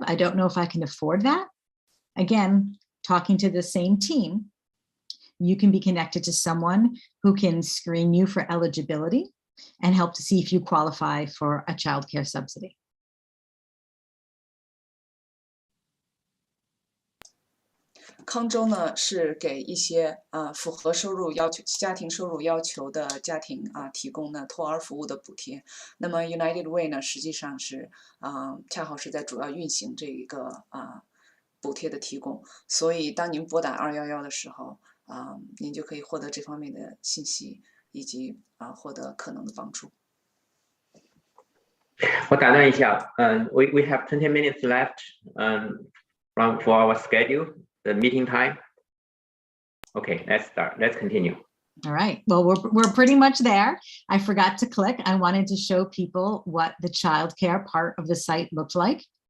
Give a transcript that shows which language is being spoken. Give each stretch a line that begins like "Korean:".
English: I don't know if I can afford that. Again, talking to the same team, you can be connected to someone who can screen you for eligibility and help to see if you qualify for a childcare subsidy.
Chinese: 康州呢是给一些符合家庭收入要求的家庭提供呢托儿服务的补贴。那么 United Way 呢实际上是恰好是在主要运行这一个补贴的提供。所以当您拨打211的时候，您就可以获得这方面的信息，以及获得可能的帮助。我打断一下，
English: we have 20 minutes left for our schedule, the meeting time. Okay, let's start. Let's continue. All right. Well, we're pretty much there. I forgot to click. I wanted to show people what the childcare part of the site looked like.